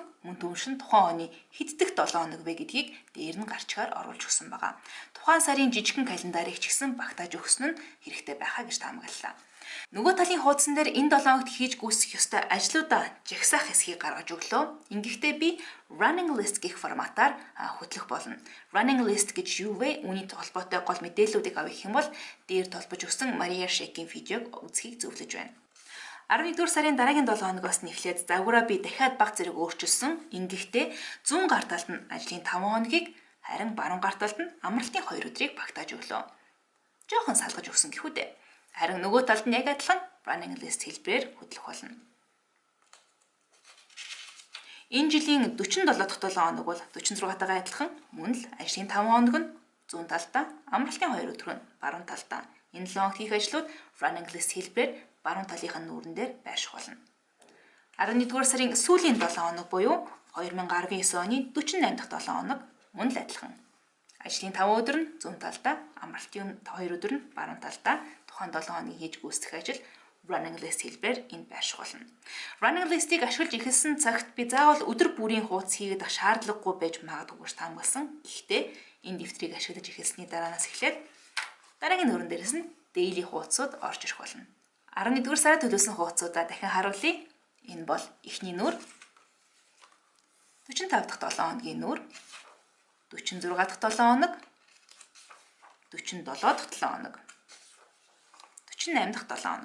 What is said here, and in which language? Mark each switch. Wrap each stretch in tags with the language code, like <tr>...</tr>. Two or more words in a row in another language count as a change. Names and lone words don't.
<mn>Мөн түншин тухайн оны хэддэх 7 хоног вэ гэдгийг дээр нь гарчгаар оруулж өгсөн байгаа. Тухайн сарын жижигхэн календарыг ч гэсэн багтааж өгсөн нь хэрэгтэй байхаа гэж таамаглалаа. Нөгөө талын хуудсан дээр энэ 7 хоногт хийж гүйцэх ёстой ажлуудаа жагсаах хэсгийг гаргаж өглөө. Ингэхдээ би</mn> <en>running list</en> <mn>гэх форматаар хөтлөх болно.</mn> <en>Running list</en> <mn>гэж юу вэ? Үүний холбоотой гол мэдээллүүдийг авах юм бол дээр толбож өгсөн Maria Shake-ийн видеог үзхийг зөвлөж байна. 11-р сарын дараагийн 7 хоногоос нь эхлээд загвараа би дахиад баг зэрэг өөрчилсөн. Ингэхдээ зүүн гар талд нь ажлын 5 хоногийг, харин баруун гар талд нь амралтын 2 өдрийг багтааж өглөө. Жохон салгаж өгсөн гэхүү дээ. Харин нөгөө талд нь яг адилхан</mn> <en>running list</en> <mn>хэлбэрээр хөтлөх болно. Энэ жилийн 47 дахь 7 хоног бол 46-тайгаа адилхан. Мөн л ажлын 5 хоног нь зүүн талдаа, амралтын 2 өдөр нь баруун талдаа. Энэ 7 хоног хийх ажлууд</mn> <en>running list</en> <mn>хэлбэрээр баруун талынхаа нүүрэн дээр байрших болно. 11-р сарын сүүлийн 7 хоног буюу 2019 оны 48 дахь 7 хоног мөн л адилхан. Ажлын 5 өдөр нь зүүн талдаа, амралтын 2 өдөр нь баруун талдаа тухайн 7 хоногийн хийж гүйцэтгэх ажил</mn> <en>running list</en> <mn>хэлбэрээр энд байрших болно.</mn> <en>Running list-</en> <mn>ийг ашиглаж эхэлсэн цагт би заавал өдөр бүрийн хуудас хийгээд ах шаардлагагүй байж магадгүй гэж таамагласан. Гэхдээ энэ дэвтрийг ашиглаж эхэлсний дараанаас эхлээд дараагийн нүүрэн дээрээс нь daily хуудасууд орж ирэх болно. 11-р сард төлөвлөсөн хуудасуудаа дахин харуулъя. Энэ бол эхний нүүр, 45 дахь 7 хоногийн нүүр, 46 дахь 7 хоног, 47 дахь 7 хоног, 48 дахь 7 хоног.</mn>